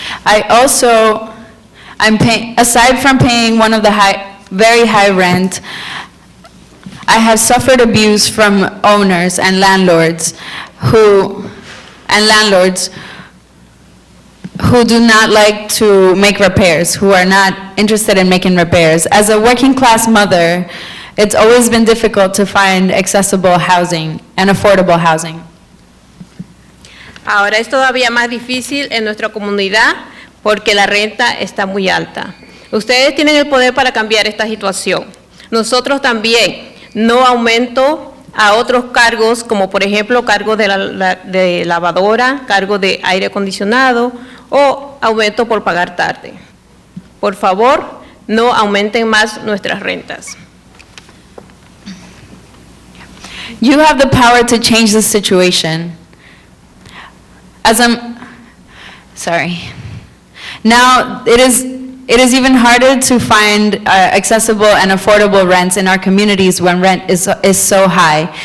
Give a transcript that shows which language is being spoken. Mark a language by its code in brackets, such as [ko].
[en] Aside from paying one of the very high rent, I have suffered abuse from owners and landlords who do not like to make repairs, who are not interested in making repairs. As a working class mother, it's always been difficult to find accessible housing and affordable housing. [es] Ahora es todavía más difícil en nuestra comunidad porque la renta está muy alta. Ustedes tienen el poder para cambiar esta situación. Nosotros también, no aumento a otros cargos, como por ejemplo cargo de lavadora, cargo de aire acondicionado o aumento por pagar tarde. Por favor, no aumenten más nuestras rentas. [en] You have the power to change the situation. Sorry. Now, it is even harder to find accessible and affordable rents in our communities when rent is so high.